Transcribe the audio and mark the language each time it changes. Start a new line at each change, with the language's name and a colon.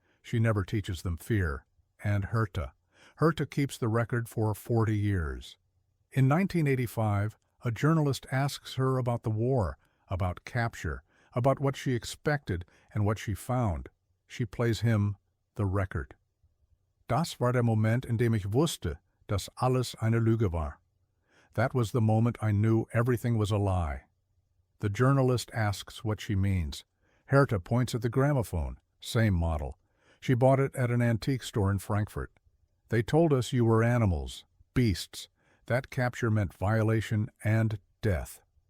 English: She never teaches them fear. And Herta. Herta keeps the record for 40 years. In 1985, a journalist asks her about the war, about capture, about what she expected and what she found. She plays him the record.
German: Das war der Moment, in dem ich wusste, dass alles eine Lüge war.
English: That was the moment I knew everything was a lie. The journalist asks what she means. Herta points at the gramophone, same model. She bought it at an antique store in Frankfurt. They told us you were animals, beasts. That capture meant violation and death.